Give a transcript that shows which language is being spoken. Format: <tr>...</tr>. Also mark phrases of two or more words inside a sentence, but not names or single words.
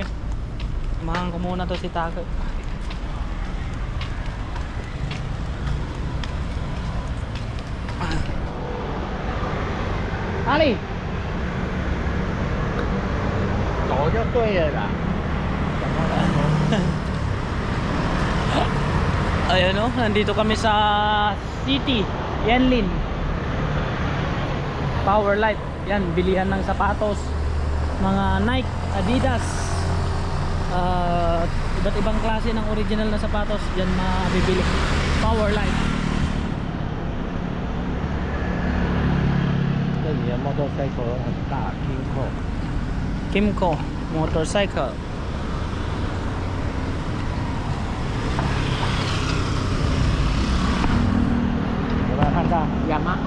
<tl>Samahan ko muna to si Take. Ali!</tl> <zh>走就对了啦。</zh> <tl>Ayan o, nandito kami sa City Yanlin Powerlight. Yan, bilihan ng sapatos, mga Nike, Adidas, iba't ibang klase ng original na sapatos. Yan mabibili. Powerlight.</tl> <zh>这里的 motorcycle 很大 Kimco Motorcycle. Yamaha</zh>